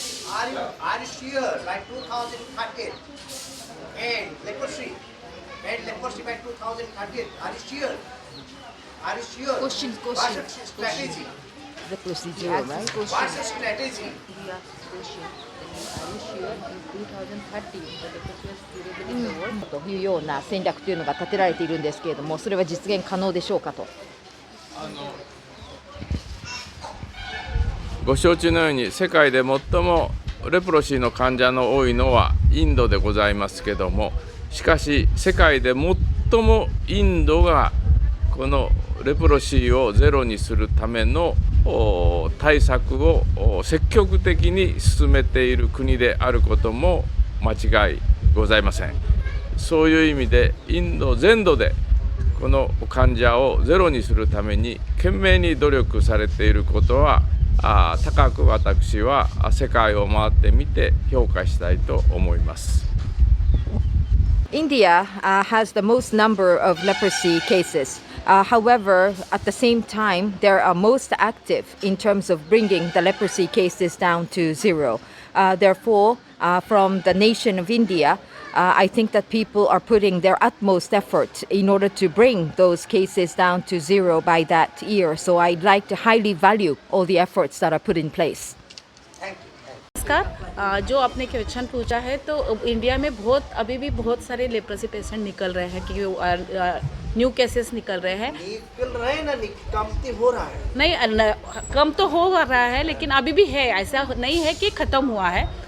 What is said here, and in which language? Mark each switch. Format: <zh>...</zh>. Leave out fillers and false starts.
<en>Are you sure by 2030 and leprosy by 2030? Are you sure? Are you sure? Question. What's your strategy? Leprosy zero, right? What's your strategy? Are you sure in 2030 the leprosy is curable in the world?</en> <ja>というような戦略というのが立てられているんですけれども、それは実現可能でしょうかと。ご承知のように世界で最もレプロシーの患者の多いのはインドでございますけども、しかし世界で最もインドがこのレプロシーをゼロにするための対策を積極的に進めている国であることも間違いございません。そういう意味でインド全土でこの患者をゼロにするために懸命に努力されていることは高く私は世界を回ってみて評価したいと思います。</ja> <en>India has the most number of leprosy cases. However, at the same time, they are most active in terms of bringing the leprosy cases down to zero. Therefore, from the nation of India, I think that people are putting their utmost effort in order to bring those cases down to zero by that year. So I'd like to highly value all the efforts that are put in place.</en> <hi>नमस्कार। जो आपने question पूछा है तो India में अभी भी बहुत सारे लेप्रोसी पेशेंट निकल रहे हैं क्योंकि न्यू केसेस निकल रहे हैं। कम तो हो रहा है नहीं, कम तो हो रहा है लेकिन अभी भी है, ऐसा नहीं है कि ख़त्म हुआ है।</hi>